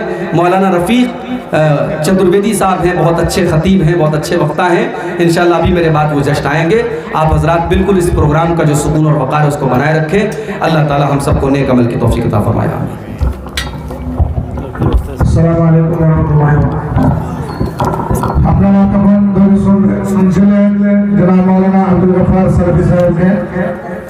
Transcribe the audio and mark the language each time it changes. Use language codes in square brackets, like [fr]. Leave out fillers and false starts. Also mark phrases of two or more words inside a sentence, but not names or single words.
[ur] مولانا رفیق چترویدی صاحب ہیں، بہت اچھے خطیب ہیں، بہت اچھے وقتہ ہیں، انشاءاللہ ابھی میرے بعد وہ جشن آئیں گے۔ آپ حضرات بالکل اس پروگرام کا جو سکون اور وقار ہے اس کو بنائے رکھیں۔ اللہ تعالی ہم سب کو نیک عمل کی توفیق عطا فرمائے، آمین۔ [ar] السلام علیکم ورحمۃ اللہ وبرکاتہ۔ [bn] আপনারা তখন ধরে শুনছিলেন জনাব মাওলানা আব্দুল গফফার সালাফি সাহেবকে।